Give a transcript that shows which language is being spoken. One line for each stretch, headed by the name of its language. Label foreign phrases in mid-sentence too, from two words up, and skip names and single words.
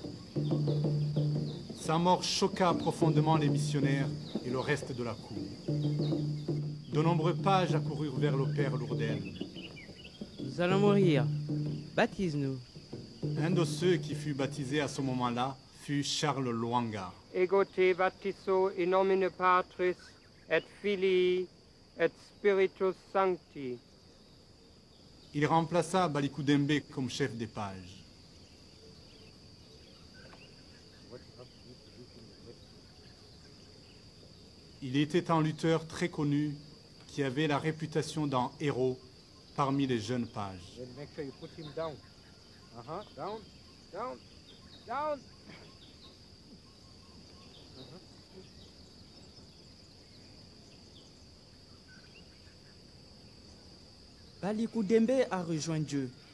French: Sa mort choqua profondément les missionnaires et le reste de la cour. De nombreux pages accoururent vers le père Lourdel. Nous allons mourir. Baptise-nous. Un de ceux qui fut baptisé à ce moment-là fut Charles Lwanga.
Latin: Ego te baptizo in nomine Patris et Filii et Spiritus Sancti.
French: Il remplaça Balikou Dembe comme chef des pages. Il était un lutteur très connu qui avait la réputation d'un héros parmi les jeunes pages.
English: Make sure you put him down. Down, down, down.
French: Balikou Dembe a rejoint Dieu.